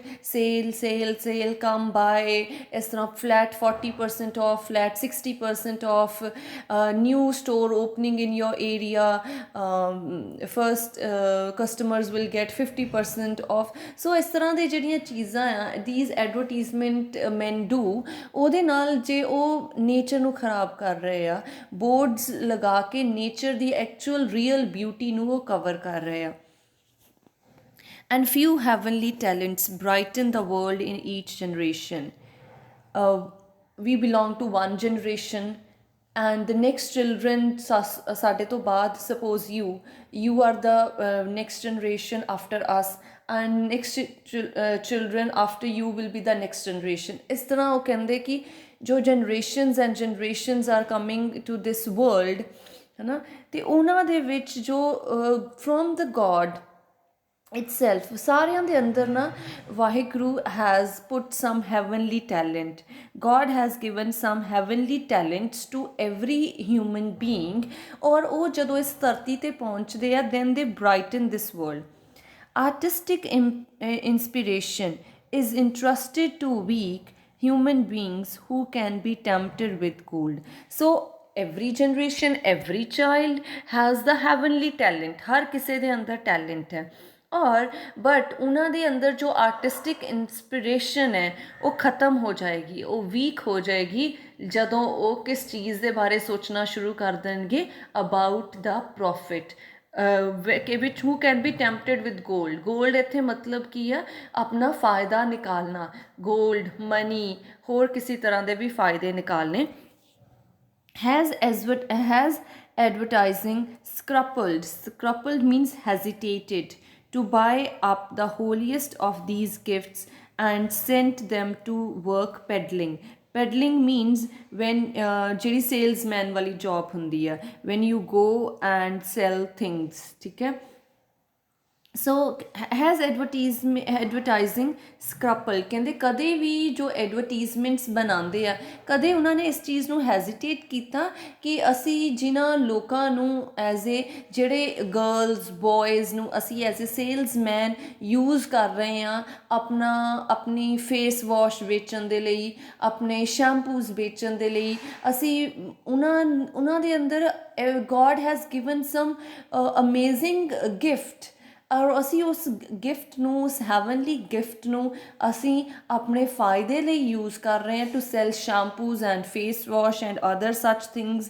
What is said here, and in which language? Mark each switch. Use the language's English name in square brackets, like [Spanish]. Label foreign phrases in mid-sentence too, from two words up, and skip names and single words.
[English] sale sale sale come by, [Punjabi] ਇਸ ਤਰ੍ਹਾਂ [English] flat 40% off, flat 60% off, new store opening in your area, first customers will get 50% off. [Punjabi] ਸੋ ਇਸ ਤਰ੍ਹਾਂ ਦੇ ਜਿਹੜੀਆਂ ਚੀਜ਼ਾਂ ਆ [English] these advertisement men do, [Punjabi] ਉਹਦੇ ਨਾਲ ਜੇ ਉਹ ਨੇਚਰ ਨੂੰ ਖਰਾਬ ਕਰ ਰਹੇ ਆ, ਬੋਰਡਸ ਲਗਾ ਕੇ ਨੇਚਰ ਦੀ [English] actual real beauty [Punjabi] ਨੂੰ ਉਹ ਕਵਰ ਕਰ ਰਹੇ ਆ। [English] And few heavenly talents brighten the world in each generation. We belong to one generation and the next children [Punjabi] ਸਾਡੇ ਤੋਂ ਬਾਅਦ, [English] suppose you are the next generation after us and next children after you will be the next generation. [Punjabi] ਇਸ ਤਰ੍ਹਾਂ ਉਹ ਕਹਿੰਦੇ ਕਿ ਜੋ [English] generations and generations are coming to this world [Punjabi] ਹੈ ਨਾ, ਅਤੇ ਉਹਨਾਂ ਦੇ ਵਿੱਚ ਜੋ [English] from the God itself [Punjabi] ਸਾਰਿਆਂ ਦੇ ਅੰਦਰ ਨਾ ਵਾਹਿਗੁਰੂ [English] has put some heavenly talent. God has given some heavenly talents to every human being, [Punjabi] ਔਰ ਉਹ ਜਦੋਂ ਇਸ ਧਰਤੀ 'ਤੇ ਪਹੁੰਚਦੇ ਆ [English] then they brighten this world. Artistic inspiration is entrusted to weak human beings who can be tempted with gold. So every generation, every child has the heavenly talent. [Punjabi] ਹਰ ਕਿਸੇ ਦੇ ਅੰਦਰ ਟੈਲੈਂਟ ਹੈ, ਔਰ ਬਟ ਉਹਨਾਂ ਦੇ ਅੰਦਰ ਜੋ [English] artistic inspiration [Punjabi] ਹੈ ਉਹ ਖ਼ਤਮ ਹੋ ਜਾਏਗੀ, ਉਹ ਵੀਕ ਹੋ ਜਾਏਗੀ ਜਦੋਂ ਉਹ ਕਿਸ ਚੀਜ਼ ਦੇ ਬਾਰੇ ਸੋਚਣਾ ਸ਼ੁਰੂ ਕਰ ਦੇਣਗੇ [English] about the profit, which who can be tempted with gold. [Punjabi] Gold ਇੱਥੇ ਮਤਲਬ ਕੀ ਆ? ਆਪਣਾ ਫ਼ਾਇਦਾ ਨਿਕਾਲਣਾ, ਗੋਲਡ, ਮਨੀ, ਹੋਰ ਕਿਸੇ ਤਰ੍ਹਾਂ ਦੇ ਵੀ ਫ਼ਾਇਦੇ ਨਿਕਾਲਣੇ। [English] Has advertising scrupled means hesitated to buy up the holiest of these gifts and sent them to work peddling. Peddling means when [Punjabi] ਜਿਹੜੀ salesman ਵਾਲੀ job ਹੁੰਦੀ ਹੈ, [English] when you go and sell things, [Punjabi] ਠੀਕ ਹੈ। ਸੋ [English] has advertising scrupled, [Punjabi] ਕਹਿੰਦੇ ਕਦੇ ਵੀ ਜੋ ਐਡਵਰਟੀਜ਼ਮੈਂਟਸ ਬਣਾਉਂਦੇ ਆ ਕਦੇ ਉਹਨਾਂ ਨੇ ਇਸ ਚੀਜ਼ ਨੂੰ ਹੈਜ਼ੀਟੇਟ ਕੀਤਾ ਕਿ ਅਸੀਂ ਜਿਨ੍ਹਾਂ ਲੋਕਾਂ ਨੂੰ [English] as a [Punjabi] ਜਿਹੜੇ [English] girls boys [Punjabi] ਨੂੰ ਅਸੀਂ [English] as a salesman use [Punjabi] ਕਰ ਰਹੇ ਹਾਂ ਆਪਣੀ [English] face wash [Punjabi] ਵੇਚਣ ਦੇ ਲਈ, ਆਪਣੇ ਸ਼ੈਂਪੂਜ਼ ਵੇਚਣ ਦੇ ਲਈ, ਅਸੀਂ ਉਹਨਾਂ ਦੇ ਅੰਦਰ [English] God has given some amazing gift, [Punjabi] ਔਰ ਅਸੀਂ ਉਸ ਗਿਫਟ ਨੂੰ, ਉਸ [English] heavenly gift [Punjabi] ਨੂੰ ਅਸੀਂ ਆਪਣੇ ਫਾਇਦੇ ਲਈ ਯੂਜ਼ ਕਰ ਰਹੇ ਹਾਂ [English] to sell shampoos and face wash and other such things.